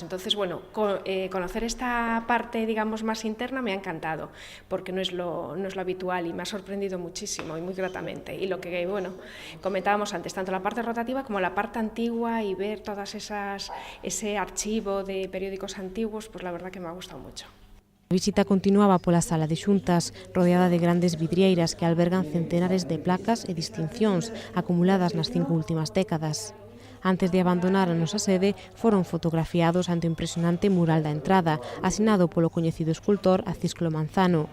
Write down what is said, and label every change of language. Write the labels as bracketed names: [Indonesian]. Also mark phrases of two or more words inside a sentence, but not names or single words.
[Spanish] Entonces, bueno, conocer esta parte, digamos, más interna me ha encantado, porque no es lo habitual y me ha sorprendido muchísimo y muy gratamente. Y lo que, bueno, comentábamos antes, tanto la parte rotativa como la parte antigua y ver todas ese archivo de periódicos antiguos, pues la verdad que me ha gustado mucho. [Galician] A visita continuaba pola sala de xuntas, rodeada de grandes vidrieiras que albergan centenares de placas e distincións acumuladas nas 5 últimas décadas. Antes de abandonar a nosa sede, foron fotografiados ante o impresionante mural da entrada, asinado polo coñecido escultor Acisclo Manzano.